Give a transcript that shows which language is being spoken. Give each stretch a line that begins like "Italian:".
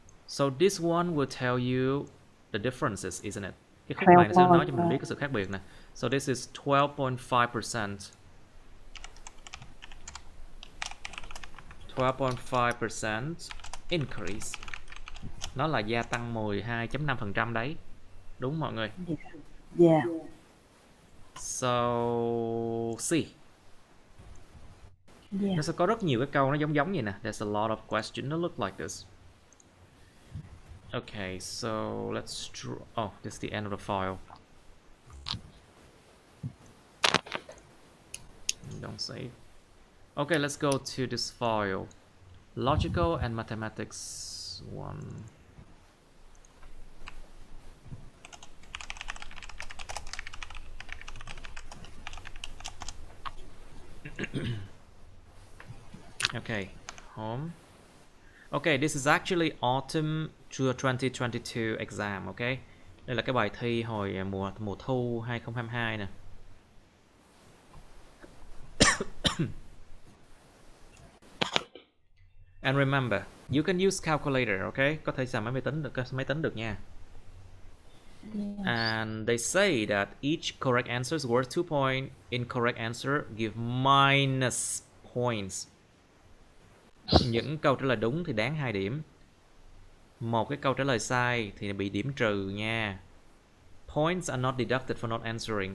English: So this one will tell you the differences, isn't it?
Vietnamese: Cái khúc này nó sẽ nói cho mình biết cái sự khác biệt nè.
English: So this is 12.5%. 12.5% increase.
Vietnamese: Nó là gia tăng 12.5% đấy. Đúng mọi người?
English: Yeah. So C. Yeah.
Vietnamese: Nó sẽ có rất nhiều cái câu nó giống vậy nè.
English: There's a lot of questions that look like this. Okay, so let's draw. Oh, this is the end of the file. Don't save. Okay, let's go to this file. Logical and mathematics 1. Okay, home. Okay, this is actually autumn 2022 exam, okay?
Vietnamese: Đây là cái bài thi hồi mùa thu 2022 nè.
English: And remember, you can use calculator, okay?
Vietnamese: Có thể xài máy tính được nha.
English: Yeah. And they say that each correct answer is worth 2 points. Incorrect answer give minus points.
Vietnamese: Những câu trả lời đúng thì đáng 2 điểm. Một cái câu trả lời sai thì bị điểm trừ nha.
English: Points are not deducted for not answering.